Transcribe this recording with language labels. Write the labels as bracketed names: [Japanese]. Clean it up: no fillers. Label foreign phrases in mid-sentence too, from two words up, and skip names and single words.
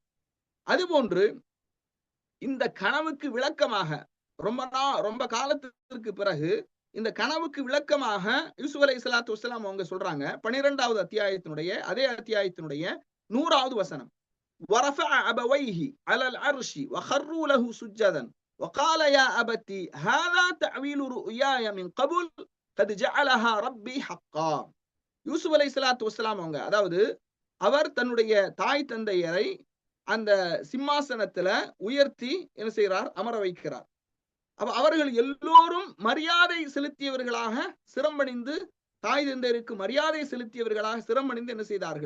[Tamil] அதுபோன்று இந்த கனவுக்கு விளக்கமாக ரொம்ப காலத்திற்கு பிறகு இந்த கனவுக்கு விளக்கமாக யூசுப் [Arabic] عليه الصلاة والسلام [Tamil] அவங்க சொல்றாங்க 12வது அத்தியாயத்தினுடைய அதே அத்தியாயத்தினுடைய 100வது வசனம், [Arabic] ورفع أبويه على العرش وخروا له سجدا وقال يا أبتي هذا تعويل رؤياي من قبل قد جعلها ربي حقا. [Tamil] யூசுப் [Arabic] عليه الصلاة والسلام [Tamil] அவங்க, அதாவது அவர் தன்னுடைய தாய் தந்தையரை அந்த சிம்மாசனத்துல உயர்த்தி என்ன செய்கிறார்? அமர வைக்கிறார். அப்ப அவர்கள் எல்லோரும் மரியாதை செலுத்தியவர்களாக சிரம்பணிந்து, தாய் தந்தையருக்கு மரியாதை செலுத்தியவர்களாக சிரம்பணிந்து என்ன செய்தார்கள்?